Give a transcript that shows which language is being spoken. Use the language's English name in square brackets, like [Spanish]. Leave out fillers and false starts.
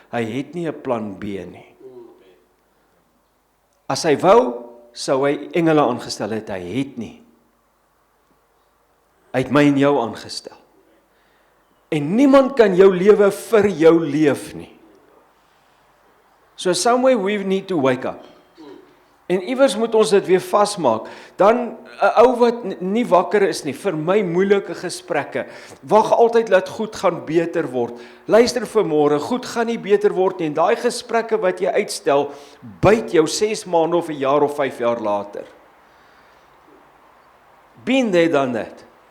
[Afrikaans] Hy het nie 'n plan B nie. As hy wou, sou hy engele aangestel het, hy het nie. Hy het my en jou aangestel. En niemand kan jou lewe vir jou leef nie. [English] So somewhere we need to wake up. [Afrikaans] En iewers moet ons dit weer vasmaak. Dan 'n ou wat nie wakker is nie, vir my moeilike gesprekke. Wag altyd laat goed gaan beter word. Luister vanmôre, goed gaan nie beter word nie. En daai gesprekke wat jy uitstel, byt jou 6 maande of 'n jaar of 5 jaar later. [English] Been there, done that.